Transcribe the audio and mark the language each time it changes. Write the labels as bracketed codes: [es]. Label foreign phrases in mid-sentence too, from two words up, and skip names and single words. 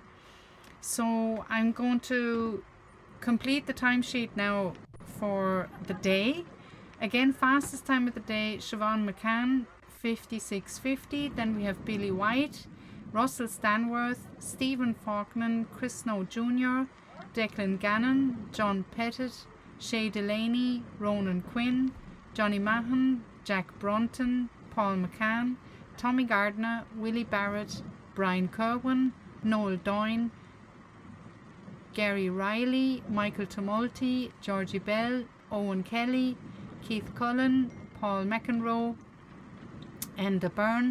[en] So I'm going to complete the timesheet now for the day. Again, fastest time of the day, Siobhan McCann, 56.50. Then we have Billy White, Russell Stanworth, Stephen Faulkner, Chris Snow Jr., Declan Gannon, John Pettit, Shay Delaney, Ronan Quinn, Johnny Mahon, Jack Brunton, Paul McCann, Tommy Gardner, Willie Barrett, Brian Kerwin, Noel Doyne, Gary Riley, Michael Tumulty, Georgie Bell, Owen Kelly, Keith Cullen, Paul McEnroe, Enda Byrne,